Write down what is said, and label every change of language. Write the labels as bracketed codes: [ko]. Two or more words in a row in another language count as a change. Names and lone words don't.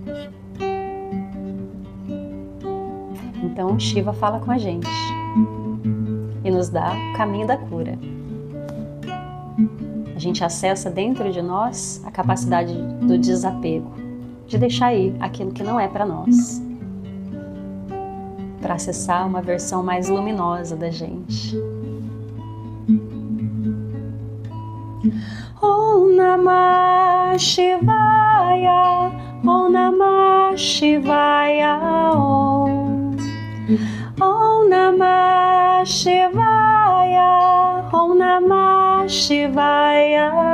[pt] Então Shiva fala com a gente e nos dá o caminho da cura. A gente acessa dentro de nós a capacidade do desapego, de deixar ir aquilo que não é para nós, para acessar uma versão mais luminosa da gente. [sa] ॐ नमः शिवाय, ॐ नमः शिवाय, ॐ नमः शिवाय, ॐ नमः शिवाय, Om Namah Shivaya, Om Namah Shivaya,